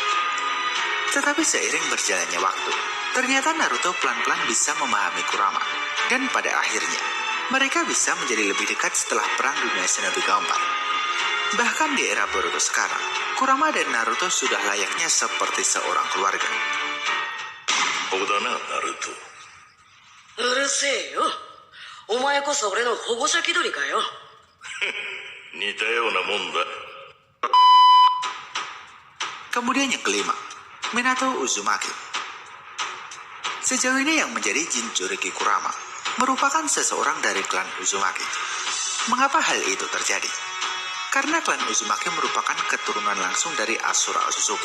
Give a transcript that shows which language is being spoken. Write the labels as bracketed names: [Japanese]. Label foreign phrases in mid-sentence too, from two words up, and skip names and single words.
[Indonesian] Tetapi seiring berjalannya waktu, ternyata Naruto pelan-pelan bisa memahami Kurama. Dan pada akhirnya, mereka bisa menjadi lebih dekat setelah Perang Dunia Shinobi keempat. Bahkan di era Boruto sekarang, Kurama dan Naruto sudah layaknya seperti seorang keluarga. [Japanese] おだな、ナルト. うるせいよ. お前こそ俺の保護者気取りかよ. 似たようなもんだ。 [Indonesian] Kemudian yang kelima, Minato Uzumaki. Sejauh ini yang menjadi Jinchuriki Kurama merupakan seseorang dari klan Uzumaki. Mengapa hal itu terjadi? karena klan Uzumaki merupakan keturunan langsung dari Asura Otsutsuki.